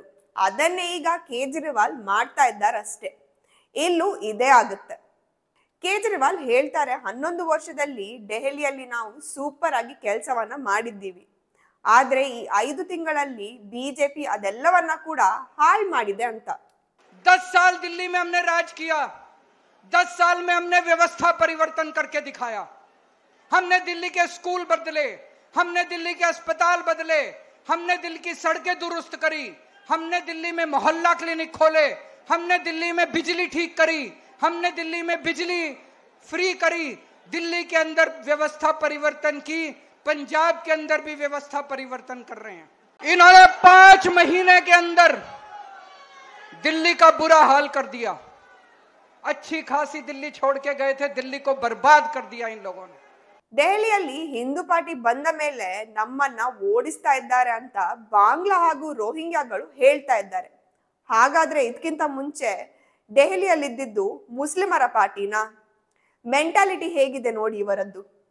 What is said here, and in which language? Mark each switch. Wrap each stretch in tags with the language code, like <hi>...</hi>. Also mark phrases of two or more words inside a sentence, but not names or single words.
<kn>ಅದನ್ನೇ ಈಗ ಕೇಜ್ರಿವಾಲ್ ಮಾಡ್ತಾ ಇದ್ದಾರಷ್ಟೇ. ಇಲ್ಲೂ ಇದೇ ಆಗುತ್ತೆ. ಕೇಜ್ರಿವಾಲ್ ಹೇಳ್ತಾರೆ, 11 ವರ್ಷದಲ್ಲಿ ದೆಹಲಿಯಲ್ಲಿ ನಾವು ಸೂಪರ್ ಆಗಿ ಕೆಲಸವನ್ನ ಮಾಡಿದ್ದೀವಿ. ಆದ್ರೆ ಈ 5 ತಿಂಗಳಲ್ಲಿ ಬಿಜೆಪಿ ಅದೆಲ್ಲವನ್ನ ಕೂಡ ಹಾಳು ಮಾಡಿದೆ ಅಂತ.</kn> <hi>10 साल दिल्ली में हमने राज किया, 10 साल में हमने व्यवस्था परिवर्तन करके दिखाया. हमने दिल्ली के स्कूल बदले, हमने दिल्ली के अस्पताल बदले, हमने दिल्ली की सड़कें दुरुस्त करी, हमने दिल्ली में मोहल्ला क्लिनिक खोले, हमने दिल्ली में बिजली ठीक करी, हमने दिल्ली में बिजली फ्री करी. दिल्ली के अंदर व्यवस्था परिवर्तन की, पंजाब के अंदर भी व्यवस्था परिवर्तन कर रहे हैं. इन्होंने 5 महीने के अंदर दिल्ली का बुरा हाल कर दिया. अच्छी खासी दिल्ली छोड़ के गए थे, दिल्ली को बर्बाद कर दिया इन लोगों ने.</hi> <kn>ದೆಹಲಿಯಲ್ಲಿ ಹಿಂದೂ ಪಾರ್ಟಿ ಬಂದ ಮೇಲೆ ನಮ್ಮನ್ನ ಓಡಿಸ್ತಾ ಇದ್ದಾರೆ ಅಂತ ಬಾಂಗ್ಲಾ ಹಾಗೂ ರೋಹಿಂಗ್ಯಾಗಳು ಹೇಳ್ತಾ ಇದ್ದಾರೆ. ಹಾಗಾದ್ರೆ ಇದಕ್ಕಿಂತ ಮುಂಚೆ ದೆಹಲಿಯಲ್ಲಿದ್ದು ಮುಸ್ಲಿಮರ ಪಾರ್ಟಿನಾ? ಮೆಂಟಾಲಿಟಿ ಹೇಗಿದೆ ನೋಡಿ ಇವರದ್ದು.</kn>